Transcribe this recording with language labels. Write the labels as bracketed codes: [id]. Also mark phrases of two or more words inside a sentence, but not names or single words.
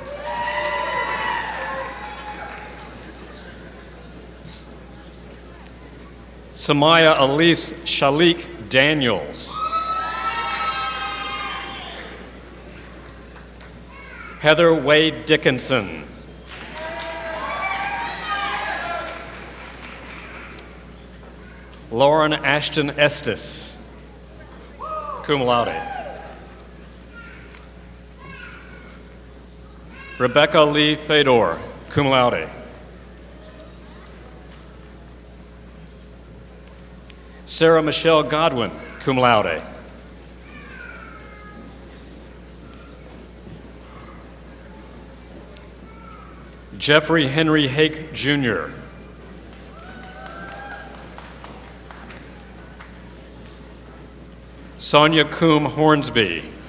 [en] Samaya Elise Shalik Daniels. Heather Wade Dickinson. Lauren Ashton Estes, [la] cum laude. [en] Rebecca Lee Fedor, [la] cum laude. [en] Sarah Michelle Godwin, [la] cum laude. [en] Jeffrey Henry Hake, Jr. Sonia Coombe Hornsby.